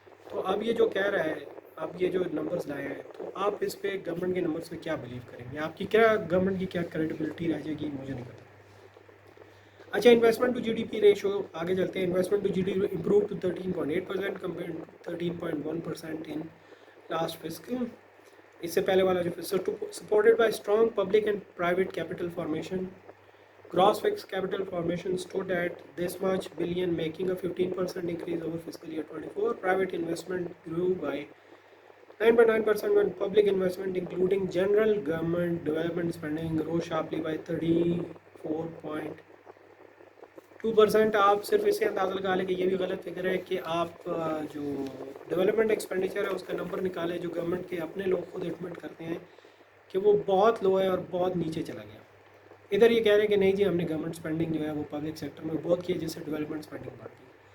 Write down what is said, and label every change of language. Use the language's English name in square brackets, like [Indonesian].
[Urdu] تو اب یہ جو کہہ رہا ہے، اب یہ جو نمبرز لائے ہیں، تو آپ اس پہ گورنمنٹ کے نمبرز پہ کیا بلیو کریں گے؟ آپ کی کیا گورنمنٹ کی کیا کریڈیبلٹی رہ جائے گی؟ مجھے نہیں پتا. [English] اچھا، investment to G D P ratio [Urdu] آگے چلتے ہیں. [English] Investment to G D P improve to 13.8% compare to 13.1% in last fiscal. [Urdu] اس سے پہلے والا جو [English] Supported by strong public and private capital formation. Gross fixed capital formation stood at this much billion, making a 15% increase over fiscal year 24. Private investment grew by 9.9% when public investment, including general government development spending, rose sharply by 34.2%. [Urdu] آپ صرف اس سے اندازہ لگا لیں کہ یہ بھی غلط فگر ہے کہ آپ جو ڈیولپمنٹ ایکسپینڈیچر ہے اس کا نمبر نکالیں جو گورنمنٹ کے اپنے لوگ خود ایڈمٹ کرتے ہیں کہ وہ بہت لو ہے اور بہت نیچے چلا گیا. ادھر یہ کہہ رہے ہیں کہ نہیں جی ہم نے گورنمنٹ اسپینڈنگ جو ہے وہ پبلک سیکٹر میں بہت کی ہے جس سے ڈیولپمنٹ اسپینڈنگ بڑھ گئی.